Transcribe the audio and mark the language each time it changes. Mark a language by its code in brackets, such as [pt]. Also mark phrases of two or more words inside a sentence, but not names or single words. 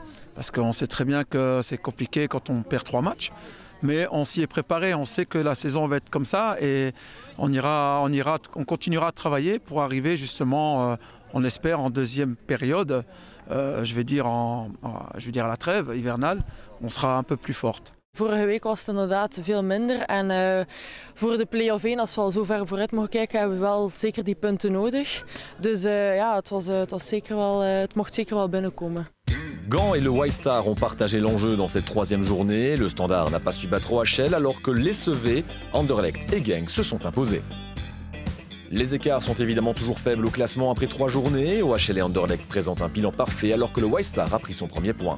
[fr] Parce qu'on sait très bien que c'est compliqué quand on perd 3 matchs. Mais on s'y est préparé, on sait que la saison va être comme ça et on continuera à travailler pour arriver justement, on espère, en deuxième période, je vais dire à la trêve hivernale, on sera un peu plus forte. [nl] Vorige week was het inderdaad veel minder en voor de play-off 1, als we al zo ver vooruit mogen kijken, hebben we wel zeker die punten nodig. Dus ja, het mocht zeker wel binnenkomen. [fr] Gand et le White Star ont partagé l'enjeu dans cette 3e journée. Le Standard n'a pas su battre OHL alors que les CV, Anderlecht et Genk se sont imposés. Les écarts sont évidemment toujours faibles au classement après 3 journées. OHL et Anderlecht présentent un bilan parfait alors que le White Star a pris son premier point.